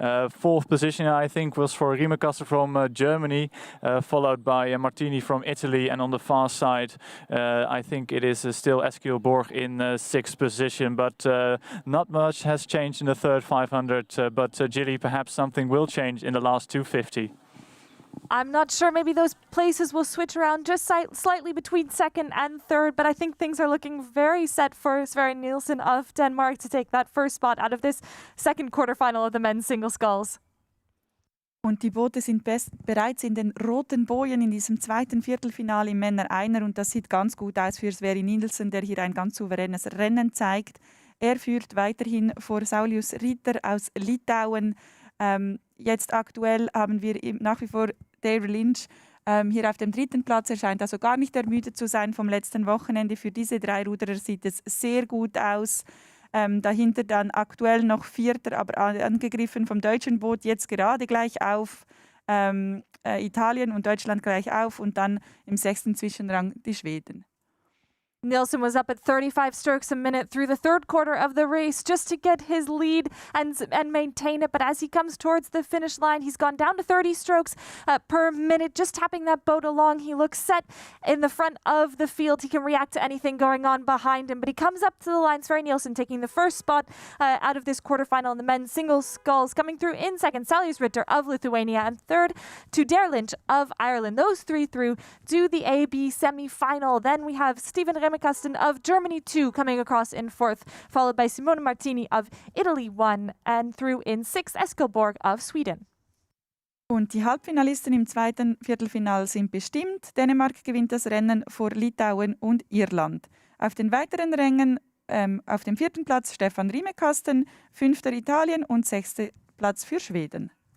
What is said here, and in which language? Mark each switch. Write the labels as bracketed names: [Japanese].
[English] Fourth position I think was for Riemekaster from Germany, followed by Martini from Italy, and on the far side I think it is still Eskil Borg in sixth position, but not much has changed in the third 500, but Gilly, perhaps something will change in the last 250. I'm not sure. Maybe those places will switch around just slightly between second and third, but I think things are looking very set for Sverri Nielsen of Denmark to take that first spot out of this second quarterfinal of the men's single sculls. [German] Und die Boote sind bereits in den roten Bojen in diesem zweiten Viertelfinale im Männer-Einer, und das sieht ganz gut aus für Sverri Nielsen, der hier ein ganz souveränes Rennen zeigt. Er führt weiterhin vor Saulius Ritter aus Litauen. Jetzt aktuell haben wir nach wie vor Der Lynch hier auf dem dritten Platz. Er scheint also gar nicht ermüdet zu sein vom letzten Wochenende. Für diese drei Ruderer sieht es sehr gut aus. Dahinter dann aktuell noch Vierter, aber angegriffen vom deutschen Boot, jetzt gerade gleich auf. Italien und Deutschland gleich auf, und dann im sechsten Zwischenrang die Schweden. [English] Nielsen was up at 35 strokes a minute through the third quarter of the race just to get his lead and maintain it. But as he comes towards the finish line, he's gone down to 30 strokes per minute, just tapping that boat along. He looks set in the front of the field. He can react to anything going on behind him. But he comes up to the line. Sverri Nielsen taking the first spot out of this quarterfinal in the men's single sculls. Coming through in second, Saulius Ritter of Lithuania, and third to Der Lynch of Ireland. Those three through to the AB semi-final. Then we have Stephen Reemekasten of Germany 2 coming across in fourth, followed by Simone Martini of Italy 1, and through in sixth, Eskil Borg of Sweden. [German] Und die Halbfinalisten im zweiten Viertelfinal sind bestimmt. Dänemark gewinnt das Rennen vor Litauen und Irland. Auf den weiteren Rängen auf dem vierten Platz Stefan Riemekasten, fünfter Italien und sechster Platz für Schweden.